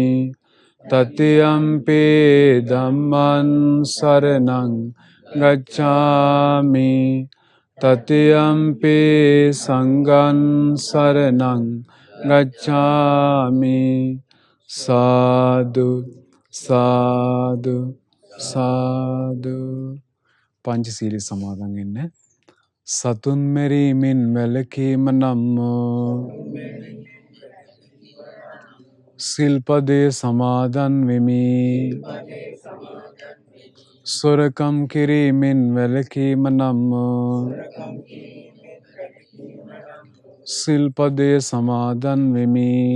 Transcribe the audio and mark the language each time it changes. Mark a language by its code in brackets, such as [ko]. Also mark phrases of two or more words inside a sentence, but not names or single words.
[pi] තතියම්පි ධම්මං සරණං ගච්ඡාමි. තතියම්පි සංඝං සරණං ගච්ඡාමි. සාදු සාදු සාදු. [si] පංචශීලී සමාදන් වෙන්න. සතුන් මෙරීමෙන් වැළකීම නම් සිල්පදේ සමාදන් වෙමි. සොරකම් කිරීමෙන් වැළකීම නම් සිල්පදේ සමාදන් වෙමි.